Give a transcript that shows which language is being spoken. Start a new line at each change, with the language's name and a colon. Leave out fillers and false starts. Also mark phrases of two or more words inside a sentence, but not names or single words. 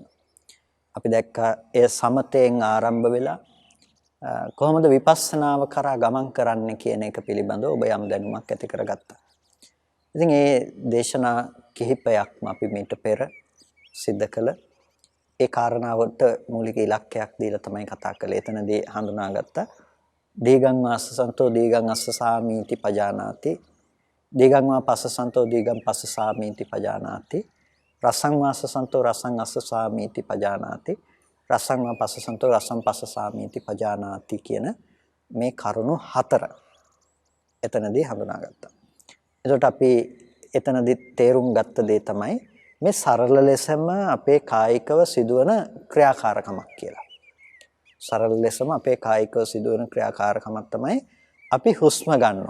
Sinhala: අපි දැක්කා ඒ සමතෙන් ආරම්භ වෙලා කොහොමද විපස්සනාව කරා ගමන් කරන්නේ කියන එක පිළිබඳව ඔබ යම් දැනුමක් ඇති කරගත්තා. ඉතින් මේ දේශනා කිහිපයක්ම අපි මීට පෙර සිද්ධ කළ ඒ කාරණාවට මූලික ඉලක්කයක් දීලා තමයි කතා කළේ. එතනදී හඳුනාගත්තා
Pali: දීගං වාසසන්තෝ දීගං අස්සසාමීති පජානාති, දීගං වා පස්සසන්තෝ දීගං පස්සසාමීති පජානාති, රසං වාසසන්තෝ රසං අස්සසාමීති පජානාති, රසං වා පස්සසන්තෝ රසං පස්සසාමීති පජානාති
Sinhala: කියන මේ කරුණු හතර එතනදී හඳුනාගත්තා. එතකොට අපි එතනදී තේරුම් ගත්ත දේ තමයි මේ සරල ලෙසම අපේ කායිකව සිදුවන ක්‍රියාකාරකමක් කියලා. සරල ලෙසම අපේ කායිකව සිදුවන ක්‍රියාකාරකමක් තමයි අපි හුස්ම ගන්නවා.